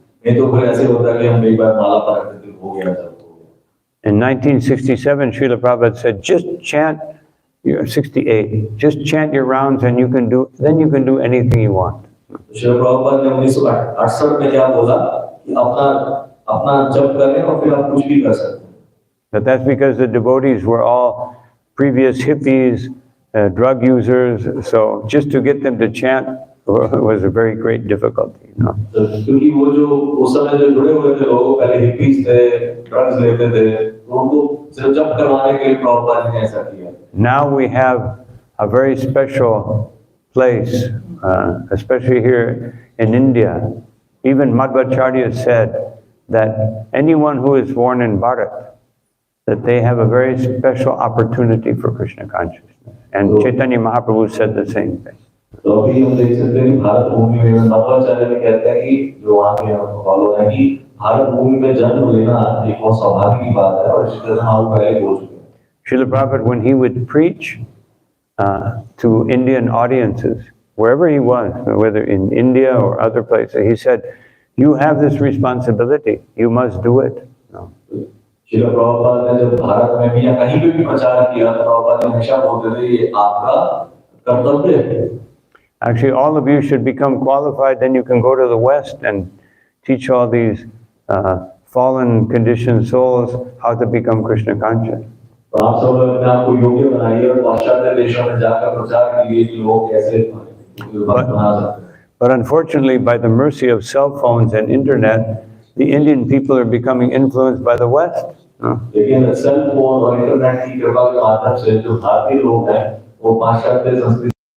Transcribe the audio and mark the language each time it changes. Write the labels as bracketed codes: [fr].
[hi] नहीं तो फिर ऐसे होता है कि हम एक बार माला पर रखते हो गया जप हो गया. [en] In 1967, Srila Prabhupada said, just chant, 68, just chant your rounds and then you can do anything you want. [hi] Srila Prabhupada ने 1968 में क्या बोला कि अपना जप करें और फिर आप कुछ भी कर सकते हैं. [en] But that's because the devotees were all previous hippies, drug users, so just to get them to chant was a very great difficulty, you know. [hi] क्योंकि वो जो उस समय जो जुड़े हुए थे लोग पहले हिप्पीज थे, ड्रग्स लेते थे, उनको सिर्फ जप करवाने के लिए प्रभुपाद ने ऐसा किया. [en] Now we have a very special place, especially here in India. Even Madhvacarya said that anyone who is born in Bharat, that they have a very special opportunity for Krishna consciousness. And Chaitanya Mahaprabhu said the same thing. [hi] तो अभी हम देख सकते हैं कि भारत भूमि में मध्वाचार्य भी कहते हैं कि जो वहाँ के फॉलो हैं कि भारत भूमि में जन्म लेना एक बहुत सौभाग्य की बात है और जिस तरह हम पहले बोल चुके हैं. [en] Srila Prabhupada, when he would preach to Indian audiences, wherever he was, whether in India or other places, he said, you have this responsibility, you must do it. No. [hi] Srila Prabhupada ने जब भारत में भी या कहीं पे भी प्रचार किया तो प्रभुपाद ने हमेशा बोलते थे ये आपका कर्तव्य है. [en] Actually, all of you should become qualified, then you can go to the West and teach all these fallen conditioned souls how to become Krishna conscious. [hi] तो आप सब अपने आप को योग्य बनाइए और पाश्चात्य देशों में जाकर प्रचार कीजिए कि लोग कैसे भक्त बना सकते हैं. [en] But unfortunately, by the mercy of cell phones and internet, the Indian people are becoming influenced by the West. [hi] लेकिन सेल फोन और इंटरनेट की कृपा के माध्यम से जो भारतीय लोग हैं वो पाश्चात्य संस्कृति